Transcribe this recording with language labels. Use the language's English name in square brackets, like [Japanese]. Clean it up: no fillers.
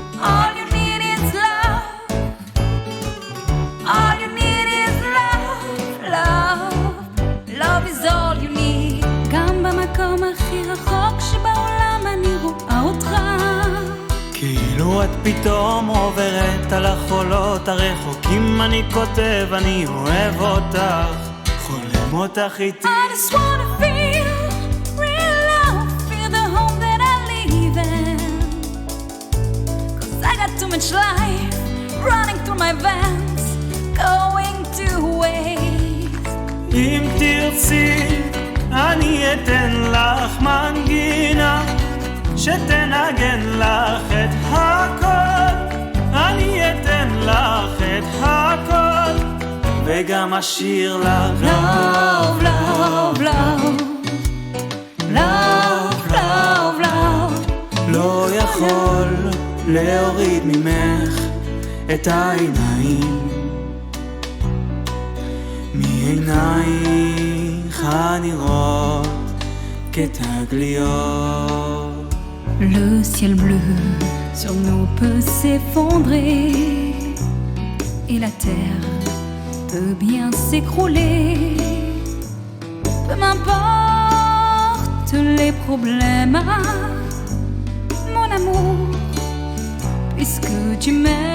[English] All you need is love All you need is love Love Love is all you need [Hebrew] גם במקום הכי רחוק שבעולם אני רואה אותך כאילו את פתאום עוברת על החולות הרחוקים אני כותב אני אוהב אותך חולם אותך איתי [English] I just wanna feel real love feel the home that I live in Cause I got too much life running through my veins going to waste [Hebrew] אם תרצי אני אתן לך מנגינה שתנגן לך את הכל אני אתן לך את הכל וגם אשיר לך [English] Love, love, love Love, love, love [Hebrew] לא יכול להוריד ממך את העיניים מעינייך הנראות כתגליות [French] Le ciel bleu sur nous peut s'effondrer et la terre peut bien s'écrouler. Peu m'importe les problèmes, mon amour, puisque tu m'aimes.